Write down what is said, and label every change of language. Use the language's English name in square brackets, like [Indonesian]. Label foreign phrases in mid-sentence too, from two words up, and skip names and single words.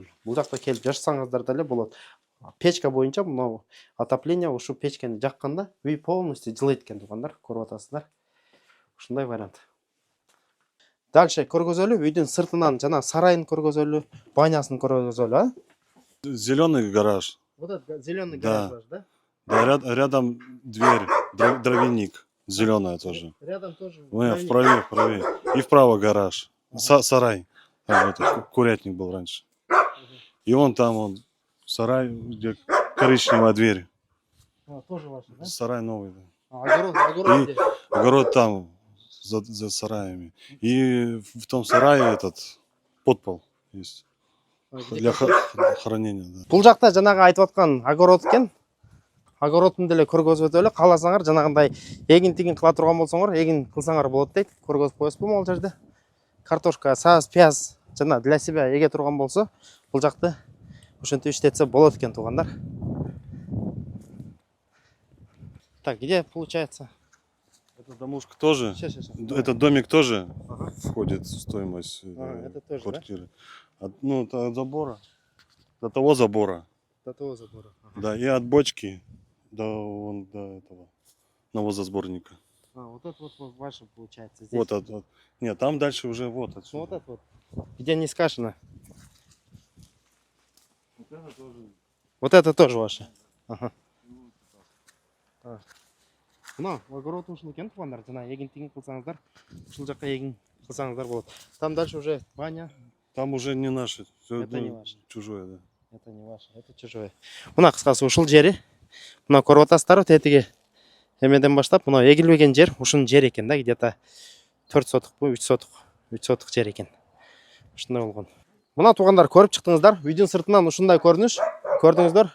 [Kyrgyz] Бул жакта келип жашасаңыздар деле болот. Печка боюнча мына отопление ушу печкени жакканда үй полностью жылыйт экен туугандар. Көрүп атасыздар. Ушундай вариант. Дальше көргөзөлү, үйдүн сыртынан жана сарайын көргөзөлү, банясын көргөзөлү, а? [Russian] Зеленый гараж. Вот этот зеленый гараж, да? Да, рядом дверь, дровяник, зеленая тоже. Рядом тоже. Вправе. И вправо гараж. Сарай. Там курятник был раньше. И вон там сарай, где коричневая дверь. Тоже ваш, да? Сарай новый, да. Огород где? Огород там, за сараями. И в том сарае этот подпол есть. Для хранения, да. [Kyrgyz] Бул жакта жанагы айтып аткан огород экен. Огородун деле көргөзүп өтөлү. Кааласаңар жанагындай эгин тигин кыла турган болсоңор, эгин кылсаңар болот дейт. Көргөзүп коесузбу могул жерде? Картошка, саз, пияз жана [Russian] для себя [Kyrgyz] эге турган болсо, бул жакты ошентип иштетсе болот экен туугандар. [Russian] Так, где получается? Эта домушка тоже, Сейчас. этот домик тоже Ага. входит в стоимость Это тоже, да? квартиры. Ну, это от забора, до того забора, До того забора. да, и от бочки до этого навозосборника. Вот это вот ваше получается здесь. Вот. Нет, там дальше уже вот Ну, отсюда. вот это вот. Где не скашено. Вот это тоже. Вот это тоже ваше. Ага. [Kyrgyz] Мына огород ушул экен туугандар, жана эгин тигин кылсаңыздар, ушул жакка эгин кылсаңыздар болот. [Russian] Там дальше уже баня. Там уже не наши. Это не ваше. Чужое, да. Это не ваше, это чужое. [Kyrgyz] Мына кыскасы ушул жери. Мына көрүп атасыздар, тетиги эмеден баштап мына эгилбеген жер ушунун жери экен да, где-то 4 сотукпу, 3 сотук, 3 сотук жер экен. Ушундай болгон. Мына туугандар көрүп чыктыңыздар, үйдүн сыртынан ушундай көрүнүш көрдүңүздөр.